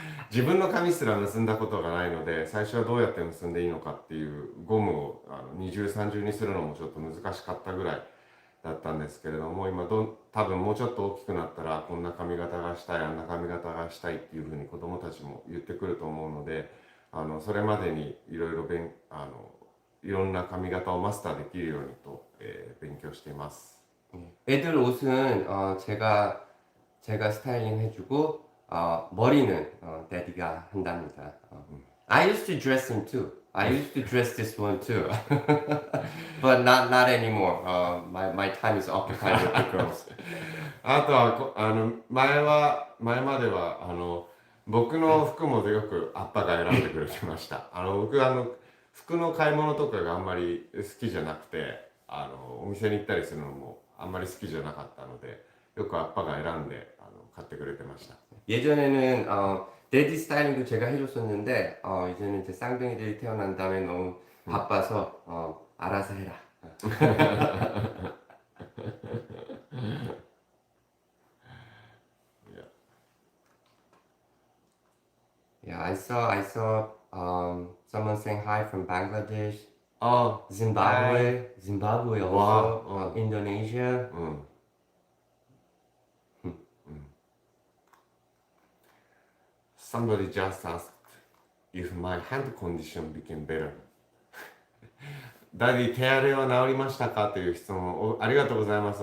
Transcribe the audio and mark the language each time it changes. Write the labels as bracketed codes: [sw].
[ja] 自分の髪すら結んだことがないので、最初はどうやって結んでいいのかっていうゴムを二重三重にするのもちょっと難しかったぐらいだったんですけれども、今多分もうちょっと大きくなったらこんな髪型がしたい、あんな髪型がしたいっていうふうに子供たちも言ってくると思うので、それまでにいろんな髪型をマスターできるようにと、勉強しています。 [ko] 애들 옷은 제가 스타일링 해주고 머리는 데디가 한답니다. [en] I used to dress him too. I used to dress this one too, but not anymore. My time is occupied with the girls. [ja] あとは前までは僕の服もよくアッパが選んでくれてました。僕服の買い物とかがあんまり好きじゃなくて、お店に行ったりするのもあんまり好きじゃなかったので、よくアッパが選んで買ってくれてました。 [ko] 예전에는 데디 스타일링도 제가 해줬었는데 이제는 제 쌍둥이들이 태어난 다음에 너무 바빠서 알아서 해라. [en] Yeah, I saw someone saying hi from Bangladesh, Zimbabwe also, Wow. Indonesia. Somebody just asked if my hand condition became better. [ja] ダディ、手荒れは治りましたかという質問をありがとうございます。